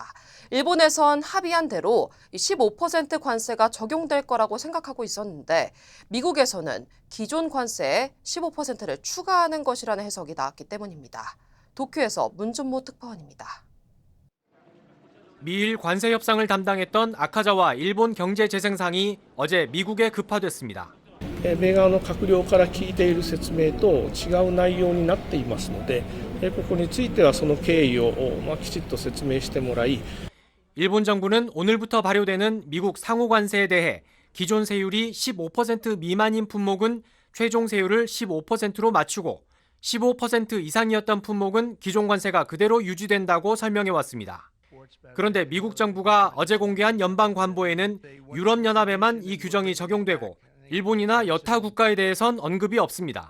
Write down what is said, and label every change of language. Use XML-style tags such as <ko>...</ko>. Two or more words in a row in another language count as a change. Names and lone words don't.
<ko>일본에선 합의한 대로 15% 관세가 적용될 거라고 생각하고 있었는데 미국에서는 기존 관세에 15%를 추가하는 것이라는 해석이 나왔기 때문입니다. 도쿄에서 문준모 특파원입니다. 미일 관세 협상을 담당했던 아카자와 일본 경제재생상이 어제 미국에 급파됐습니다.</ko> <ja>米側の閣僚から聞いている説明と違う内容になっていますので、ここについてはその経緯をきちっと説明してもらい、</ja> <ko>일본 정부는 오늘부터 발효되는 미국 상호 관세에 대해 기존 세율이 15% 미만인 품목은 최종 세율을 15%로 맞추고 15% 이상이었던 품목은 기존 관세가 그대로 유지된다고 설명해 왔습니다. 그런데 미국 정부가 어제 공개한 연방 관보에는 유럽연합에만 이 규정이 적용되고 일본이나 여타 국가에 대해선 언급이 없습니다.</ko>